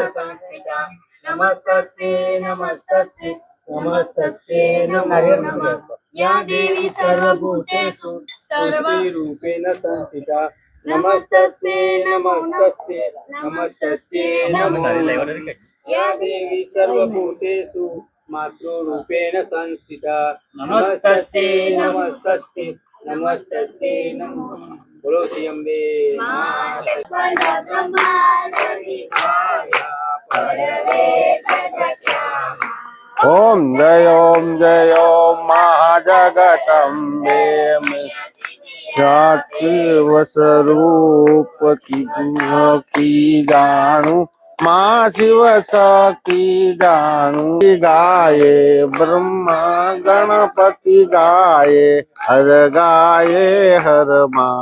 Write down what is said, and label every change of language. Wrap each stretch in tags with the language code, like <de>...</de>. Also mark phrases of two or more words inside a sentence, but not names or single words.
<sa>संस्थिता नमस्तस्यै नमस्तस्यै नमस्तस्यै नमो नमः या देवी सर्वभूतेषु सृष्टिरूपेण संस्थिता नमस्तस्यै नमस्तस्यै नमस्तस्यै नमो नमः या देवी सर्वभूतेषु मातृरूपेण संस्थिता नमस्तस्यै नमस्तस्यै नमस्तस्यै नमो नमः।</sa> <hi>बोलो श्री अम्बे ओम जय ओम महाजगदम्बे जाति स्वरूप की जानू माँ शिव शक्ति जानू गाये ब्रह्मा गणपति गाये हर गाये हर माँ।</hi>